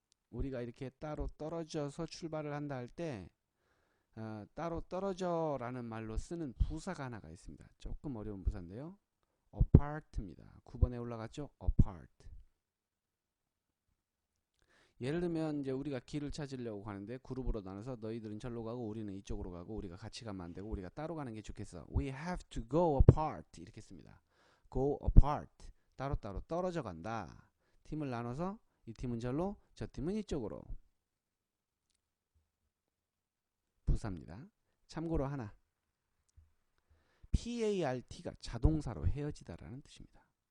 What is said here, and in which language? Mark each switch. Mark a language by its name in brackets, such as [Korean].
[Korean] 우리가 이렇게 따로 떨어져서 출발을 한다 할 때 따로 떨어져 라는 말로 쓰는 부사가 하나가 있습니다. 조금 어려운 부사인데요. apart입니다. 9번에 올라갔죠? apart. 예를 들면 이제 우리가 길을 찾으려고 하는데 그룹으로 나눠서 너희들은 절로 가고 우리는 이쪽으로 가고 우리가 같이 가면 안 되고 우리가 따로 가는 게 좋겠어. [English] We have to go apart [Korean] 이렇게 씁니다. go apart 따로따로 떨어져 간다. 팀을 나눠서 이 팀은 절로 저 팀은 이쪽으로. 부사입니다. 참고로 하나. PART가 자동사로 헤어지다라는 뜻입니다.